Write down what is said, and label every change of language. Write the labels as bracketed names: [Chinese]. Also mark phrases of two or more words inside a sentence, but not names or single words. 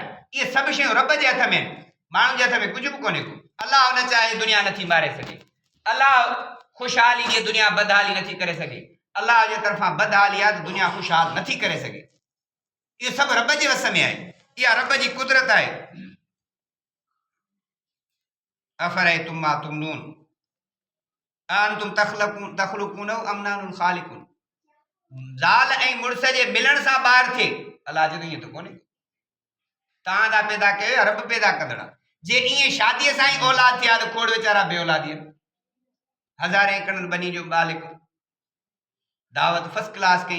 [Sindhi] इहे सभु शयूं रब जे हथ में आहिनि, माण्हुनि जे हथ में कुझु बि कोन्हे को। अलाह न चाहे दुनिया नथी मारे सघे, अलाह ख़ुशहाली जी दुनिया बदहाली नथी करे सघे। अलाह जे तरफ़ां बदहाली आहे त दुनिया ख़ुशहाल नथी करे सघे। इहो सभु रब जे वस में आहे, इहा रब जी कुदरत आहे। [Arabic] أفرأيتم ما تمنون أأنتم تخلقون أم نحن الخالقون. [Sindhi] ज़ाल ऐं मुड़ुस जे मिलण सां ॿार थिए, अलाह जो ईअं त कोन्हे। तव्हां था पैदा कयो या रब पैदा कंदड़? जे ईअं शादीअ सां ई औलाद थिया त खोड़ वीचारा बेऔलाद आहिनि। हज़ारे एकड़नि बनी जो मालिक दावत [English] first class [Sindhi] कई।